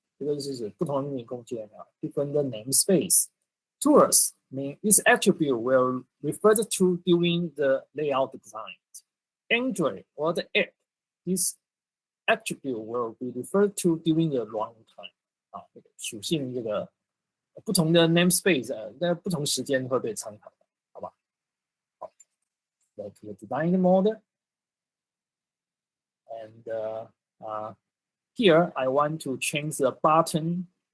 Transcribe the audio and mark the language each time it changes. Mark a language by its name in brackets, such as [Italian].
[English] Because this is [Chinese] 不同的命名空间 [English] different namespace. Tools mean this attribute will refer to during the layout design. Android or the app, this attribute will be referred to during the runtime. [Chinese] 属性这个不同的 namespace 在不同时间会被参考的，好吧？ [English] 好 ，Back to the design mode. And here I want to change the button.